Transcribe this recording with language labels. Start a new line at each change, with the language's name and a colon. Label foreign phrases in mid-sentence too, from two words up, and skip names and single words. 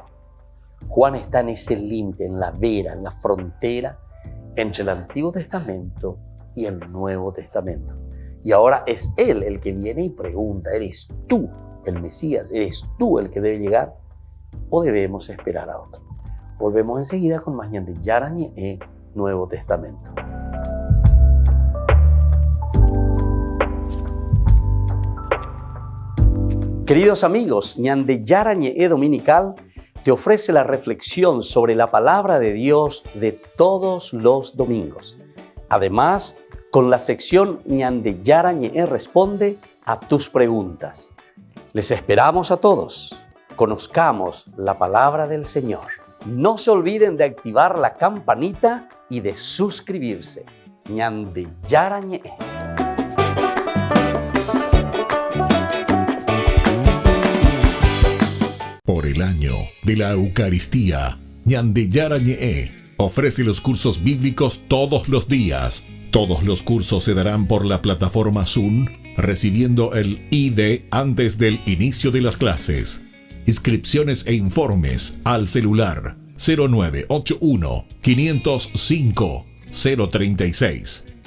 Spanish: Juan está en ese límite, en la vera, en la frontera entre el Antiguo Testamento y el Nuevo Testamento. Y ahora es él el que viene y pregunta, ¿eres tú el Mesías? ¿Eres tú el que debe llegar? ¿O debemos esperar a otro? Volvemos enseguida con más ñande yara ñe'e, Nuevo Testamento. Queridos amigos, ñande yara ñe'e Dominical te ofrece la reflexión sobre la palabra de Dios de todos los domingos. Además, con la sección ñande yara ñe'e responde a tus preguntas. Les esperamos a todos. Conozcamos la palabra del Señor. No se olviden de activar la campanita y de suscribirse. ñande yara ñe'e. Por el año de la Eucaristía, ñande yara ñe'e ofrece los cursos bíblicos todos los días. Todos los cursos se darán por la plataforma Zoom, recibiendo el ID antes del inicio de las clases. Inscripciones e informes al celular 0981 505 036.